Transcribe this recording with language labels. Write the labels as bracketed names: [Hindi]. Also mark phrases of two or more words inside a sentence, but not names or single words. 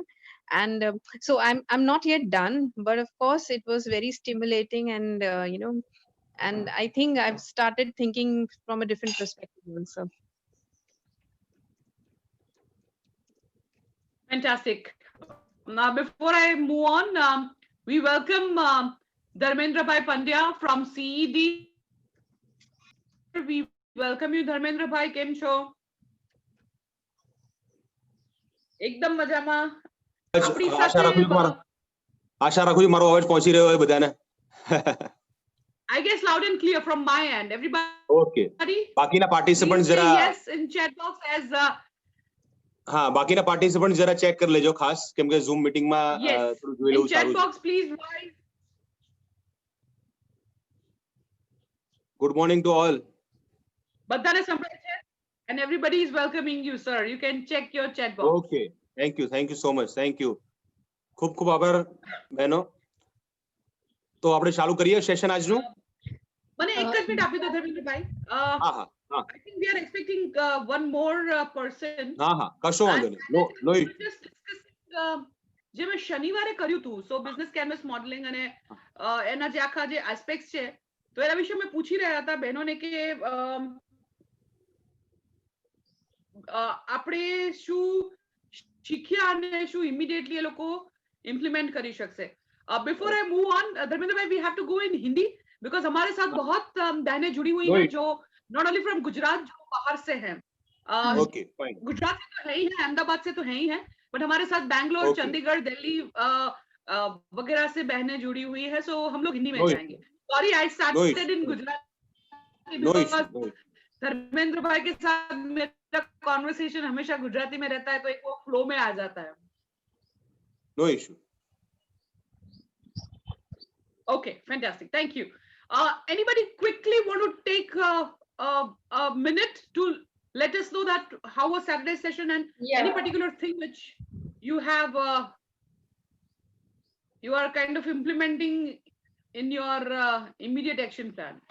[English] And so I'm not yet done, but of course it was very stimulating, and and I think I've started thinking from a different perspective also. Fantastic. Now, before I move on, we welcome Dharmendra Bhai Pandya from CED. We welcome you, Dharmendra Bhai. [Gujarati] Kem છો? એકદમ મજામાં. આશા રાખું છું મારો અવાજ પહોંચી રહ્યો હોય બધાને. [English] I guess loud and clear from my end. Everybody. [Gujarati] Okay. બાકીના પાર્ટિસિપન્ટ જરા [English] yes in chat box as [Gujarati] હા બાકીના પાર્ટિસિપન્ટ જરા ચેક કરી લેજો ખાસ કેમ કે Zoom મીટિંગમાં થોડું જોઈ લેવું સારું. [English] Chat box please write. Good morning to all. [Gujarati] બધાને સંભળાય છે? [English] And everybody is welcoming you, sir. You can check your chat box. Okay. Thank you so much. Thank you. [Gujarati] ખૂબ આભાર બહેનો. તો આપણે ચાલુ કરીએ સેશન આજનું. મને એક જ મિનિટ આપી દો ધર્મેન્દ્રભાઈ. હા. [English] I think we are expecting one more person. [Gujarati] હા કશો વાંધો નહીં. No જે મેં શનિવારે કર્યું હતું [English] so business canvas modeling [Gujarati] અને એના જે આખા જે એસ્પેક્ટ્સ છે તો એના વિશે મેં પૂછી રહ્યા હતા બહેનોને કે આપણે શું શીખ્યા અને શું ઇમિડિયેટલી એ લોકો ઇમ્પ્લિમેન્ટ કરી શકશે. [English] Before I move on, Dharmendra bhai, we have to go in Hindi because [Hindi] हमारे साथ बहुत बहनें जुड़ी हुई हैं जो [English] not only from [Hindi] गुजरात जो बाहर से हैं. [English] Okay, fine. [Hindi] गुजरात से तो है ही है, अहमदाबाद से तो है ही है, बट हमारे साथ बैंगलोर, चंडीगढ़, दिल्ली वगैरह से बहनें जुड़ी हुई है. So हम लोग हिंदी में जाएंगे. [English] Sorry, I started in Gujarati because [Hindi] धर्मेंद्र भाई के साथ मेरा कॉन्वर्सेशन हमेशा गुजराती में रहता है तो एक वो फ्लो में आ जाता है. [English] No issue. Okay, fantastic. Thank you. Anybody quickly want to take a minute to let us know that how was Saturday session and any particular thing which you have you are kind of implementing in your immediate action plan?